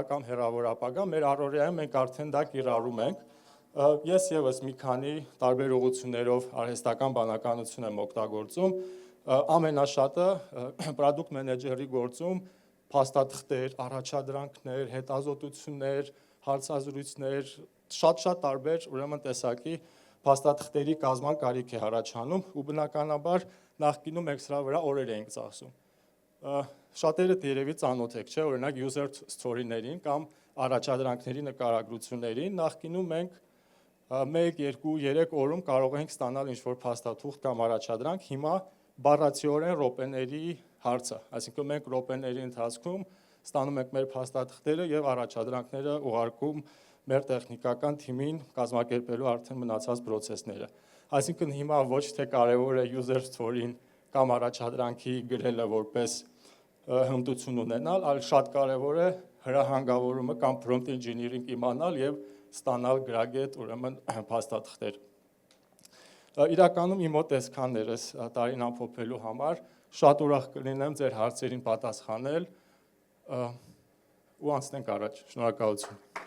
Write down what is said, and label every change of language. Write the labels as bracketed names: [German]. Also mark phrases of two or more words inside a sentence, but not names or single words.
[Armenian] կամ հեռավոր ապագան, մեր առօրյայում մենք արդեն դա կիրառում ենք։ Ես եւս մի քանի տարբեր ուղղություններով արհեստական բանականություն եմ օգտագործում։ Ամենաշատը [English] product manager- [Armenian] ի գործում փաստաթղթեր, առաջադրանքներ, հետազոտություններ, հարցազրույցներ, շատ տարբեր ուրեմն տեսակի փաստաթղթերի կազման կարիք է առաջանում ու բնականաբար նախկինում մենք սրա վրա օրեր էինք ծախսում։ Շատերը երևի ծանոթ եք, չէ՞, օրինակ [English] user story- [Armenian] ներին կամ առաջադրանքների նկարագրություններին, նախկինում մենք 1, 2, 3 օրում կարող ենք ստանալ ինչ-որ փաստաթուղթ կամ առաջադրանք, հիմա բառացիորեն րոպեների հարց է, այսինքն մենք րոպեների ընթացքում ստանում ենք մեր փաստաթղթերը եւ առաջադրանքները ուղարկում մեր տեխնիկական թիմին կազմակերպելու արդեն մնացած process-ները։ Այսինքն հիմա ոչ թե կարևոր է [English] user story- [Armenian] ին կամ առաջադրանքի գրելը որպես հմտություն ունենալ, այլ շատ կարևոր է հրահանգավորումը կամ [English] prompt engineering [Armenian] իմանալ եւ ստանալ գրագետ ուրեմն փաստաթղթեր։ Իրականում իմ մոտ այսքանն էր այս տարին ամփոփելու համար, շատ ուրախ կլինեմ ձեր հարցերին պատասխանել ու անցնենք առաջ։ Շնորհակալություն։